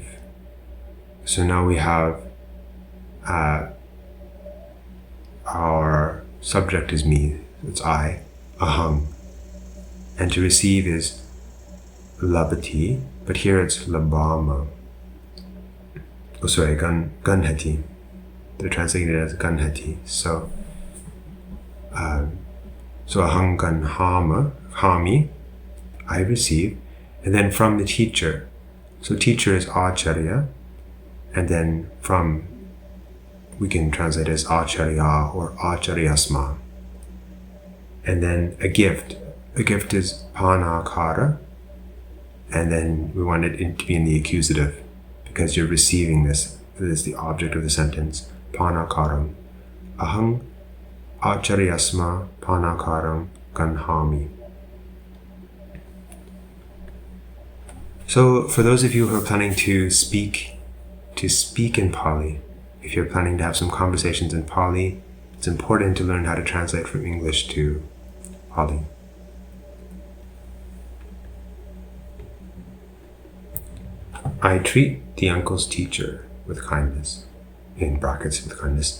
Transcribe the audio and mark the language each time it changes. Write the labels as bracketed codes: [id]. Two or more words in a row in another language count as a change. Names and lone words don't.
[en] So now we have our subject is me. It's I, ahang. And to receive is labati, but here it's labama. Oh, sorry, ganhati. They're translating it as ganhati. [pi] So ahang ganhami, [en] I receive, and then from the teacher. So teacher is acharya, and then from, we can translate as acharya or acharyasma. And then a gift is panakara, and then we want it to be in the accusative because you're receiving this. This is the object of the sentence. Panakaram. [pi] Ahang acharyasma panakaram ganhami. [en] So for those of you who are planning to speak in Pali, if you're planning to have some conversations in Pali, it's important to learn how to translate from English to Pali. I treat the uncle's teacher with kindness, in brackets with kindness.